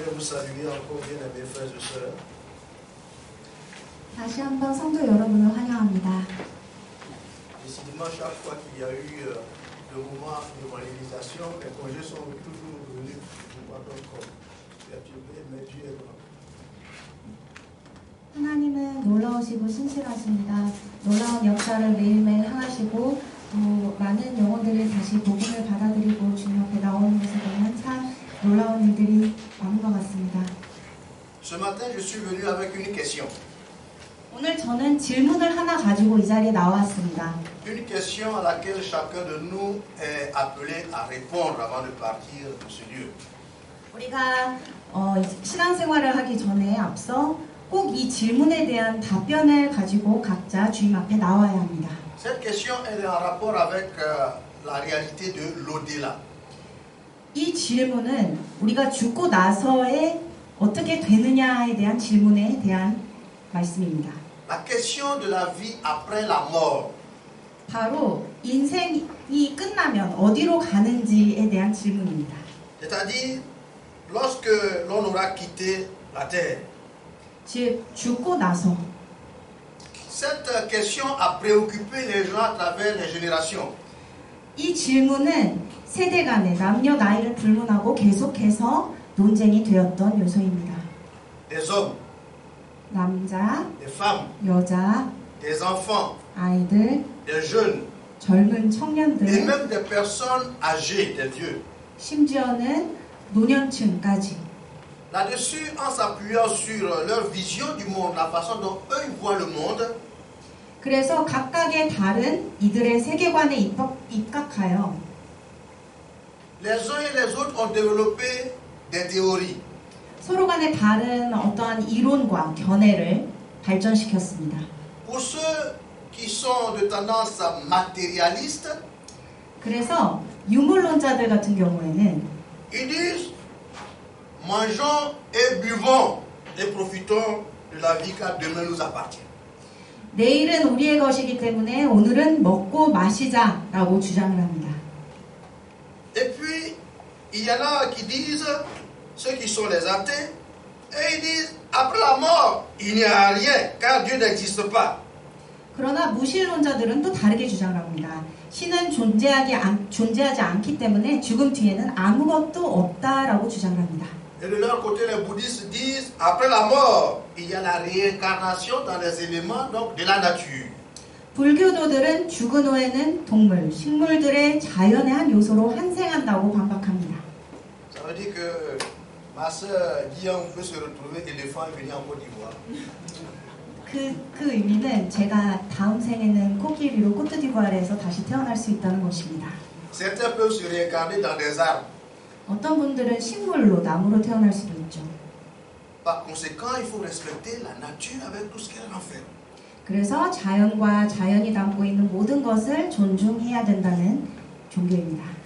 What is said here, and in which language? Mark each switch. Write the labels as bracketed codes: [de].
[fr] saluer encore bien mes frères et sœurs. [ko] 다시 한번 성도 여러분을 환영합니다. [fr] Décidément, chaque fois qu'il y a eu le moment de mondialisation, les congés sont toujours venus. Je ne vois pas encore perturber, mais Dieu est grand. [ko] 하나님은 놀라우시고 신실하십니다. 놀라운 역사를 매일매일 행하시고 또 많은 영혼들이 다시 복음을 받아들이고 주님 앞에 나오는 것을 보면 참 놀라운 일들이 많은 것 같습니다. [fr] Ce matin, je suis venu avec une question. [ko] 오늘 저는 질문을 하나 가지고 이 자리에 나왔습니다. [fr] Une question à laquelle chacun de nous est appelé à répondre avant de partir de ce lieu. [ko] 우리가 신앙생활을 하기 전에 앞서 꼭 이 질문에 대한 답변을 가지고 각자 주님 앞에 나와야 합니다. [fr] Cette question est en rapport avec la réalité de l'au-delà. [ko] 이 질문은 우리가 죽고 나서에 어떻게 되느냐에 대한 질문에 대한 말씀입니다. [fr] La question de la vie après la mort. [ko] 바로 인생이 끝나면 어디로 가는지에 대한 질문입니다. [fr] C'est-à-dire, lorsque l'on aura quitté la terre. [ko] 즉 죽고 나서 [fr] Cette question a préoccupé les gens à travers les générations. [ko] 이 질문은 세대 간의 남녀 나이를 불문하고 계속해서 논쟁이 되었던 요소입니다. [fr] Des hommes, [ko] 남자, [fr] des femmes, [ko] 여자, [fr] des enfants, [ko] 아이들, [fr] des jeunes, [ko] 젊은 [fr] et [ko] 청년들, [fr] même des personnes âgées, des vieux. [ko] 심지어는 노년층까지 [fr] Là-dessus, en s'appuyant sur leur vision du monde, la façon dont eux ils voient le monde, [ko] 그래서 각각의 다른 이들의 세계관에 입각하여 [fr] les uns et les autres ont développé des théories. [ko] 서로 간에 다른 어떠한 이론과 견해를 발전시켰습니다. [fr] Pour ceux qui sont de tendance matérialiste, [ko] 그래서 유물론자들 같은 경우에는 [fr] ils disent mangeons et buvons et profitons de la vie car demain nous appartient. [ko] 내일은 우리의 것이기 때문에 오늘은 먹고 마시자라고 주장을 합니다. [fr] Et puis, il y en a qui disent, ceux qui sont les athées, et ils disent, après la mort, il n'y a rien, car Dieu n'existe pas. [ko] 그러나 무신론자들은 또 다르게 주장을 합니다. 신은 존재하지 않기 때문에 죽음 뒤에는 아무것도 없다라고 주장을 합니다. [fr] Et de leur côté, les bouddhistes disent, après la mort, il y a la réincarnation dans les éléments donc, de la nature. [ko] 불교도들은 죽은 후에는 동물, 식물들의 자연의 한 요소로 환생한다고 반박합니다. [fr] Ça veut dire que ma soeur Guillaume peut se retrouver éléphant et venir en Côte d'Ivoire. [ko] 그 의미는 제가 다음 생에는 코끼리로 코트디부아르에서 다시 태어날 수 있다는 것입니다. [fr] Certains peuvent se réincarner dans des arbres. [ko] 어떤 분들은 식물로, 나무로 태어날 수도 있죠. [fr] Par conséquent, il faut respecter la nature avec tout ce qu'elle renferme. [ko] 그래서 자연과 자연이 담고 있는 모든 것을 존중해야 된다는 종교입니다.